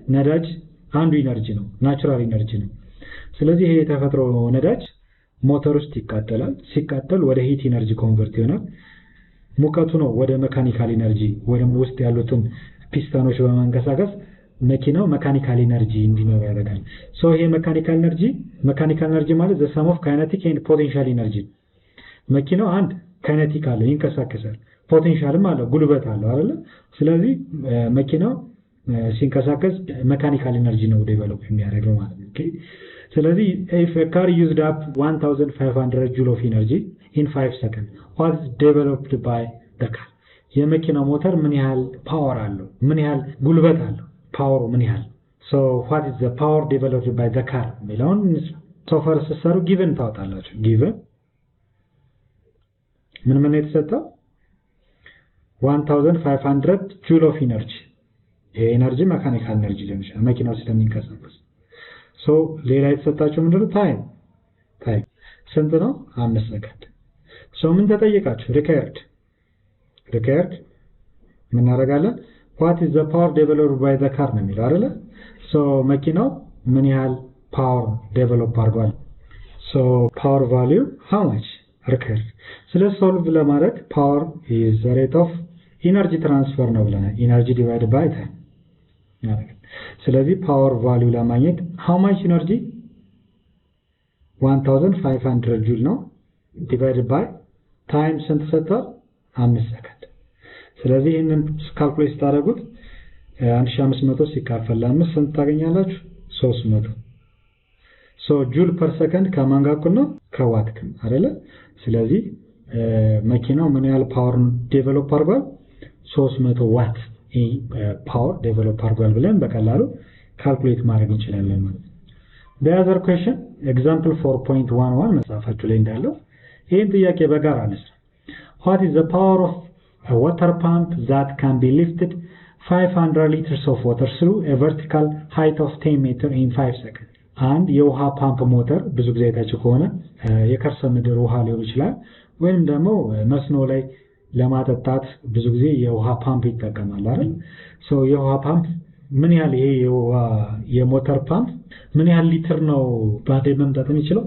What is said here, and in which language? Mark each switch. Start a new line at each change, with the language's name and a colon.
Amharic: ነዳጅ አንዱ ኢነርጂ ነው፣ ናቹራል ኢነርጂ ነው። ስለዚህ ይሄ የተፈጥሮ ነዳጅ ሞተር ውስጥ ይቃጠላል። ሲቃጠል ወደ ሂት ኢነርጂ ኮንቨርት ይሆናል። ሙቀቱ ነው ወደ መካኒካል ኢነርጂ ወደ ውስጥ ያሉትን ፒስተኖች በማንቀሳቀስ መኪናው መካኒካል ኢነርጂ እንዲኖር ያደርጋል። ሶ ይሄ መካኒካል ኢነርጂ ማለት
English: the sum of kinetic and potential energy።
Amharic: መኪናው አንድ ካይነቲክ አለው ይንቀሳቀሳል፣ ፖቴንሻልም አለው ጉልበት አለው አይደል? ስለዚህ መኪናው ሲንቀሳቀስ መካኒካል ኢነርጂ ነው ዴቨሎፕ የሚያደርገው ማለት ነው። ኦኬ ስለዚህ
English: if a car used up 1500 joule of energy in 5 seconds what is developed by the car?
Amharic: የመኪናው ሞተር ምን ያህል ፓወር አለው? ምን ያህል ጉልበት አለው? ፓወሩ ምን ያህል?
English: so what is the power developed by the car?
Amharic: ሚለውን
English: so far
Amharic: ሰሩ
English: given
Amharic: ታውጣላችሁ። given ምን የተሰጠው
English: 1500 joule of energy።
Amharic: ይሄ ኤነርጂ መካኒካል ኤነርጂ ሊሆን ይችላል መኪናው ስለሚንቀሳቀስ። so ሌላ የተሰጣችሁ ምንድነው? ታይም ስንት ነው? 5 ሰከንድ። so ምን ተጠየቃችሁ? required ምን እናደርጋለን?
English: what is the power developed by the car
Amharic: ነው የሚለው አይደለ? so መኪናው ምን ያህል ፓወር ዴቨሎፕ አድርጓል?
English: so power value how much required።
Amharic: ስለዚህ ሶልቭ ለማድረግ
English: power is the rate of energy transfer
Amharic: ነው ብለናል።
English: energy divided by time።
Amharic: ስለዚህ ፓወር ቫልዩ ለማግኘት
English: how much energy 1500
Amharic: ጁል ነው
English: divided by time
Amharic: ስንት ሰጥቷል? 5 ሰከንድ። ስለዚህ ይሄንን ካልኩሌት ታደርጉት 1500 ሲካፈል ለ5 ስንት ታገኛላችሁ? 300። ሶ ጁል ፐር ሰከንድ ከማን ጋር እኩል ነው? ከዋት አይደለ? ስለዚህ መኪናው ምን ያህል ፓወር ዴቨሎፕ አድርጓል? 300 ዋት ፓወር ዴቨሎፕ አድርጓል ብለን በቀላሉ ካልኩሌት ማድረግ እንችላለን ማለት ነው።
English: the other question example 4.11
Amharic: መጽሐፋችሁ ላይ እንዳለው ይሄን ጥያቄ በጋራ አነሳ።
English: what is the power of a water pump that can be lifted 500 liters of water through a vertical height of 10 meters in 5 seconds?
Amharic: አንድ የውሃ ፓምፕ ሞተር ብዙ ጊዜ አይታችሁ ከሆነ የከርሰ ምድር ውሃ ሊሆን ይችላል ወይም ደግሞ መስኖ ላይ ለማጠጣት ብዙ ጊዜ የውሃ ፓምፕ ይጠቀማል አይደል? ሶ የውሃ ፓምፕ ምን ያህል ይሄ የሞተር ፓምፕ ምን ያህል ሊትር ነው ባዴ መምጠጥ የሚችለው?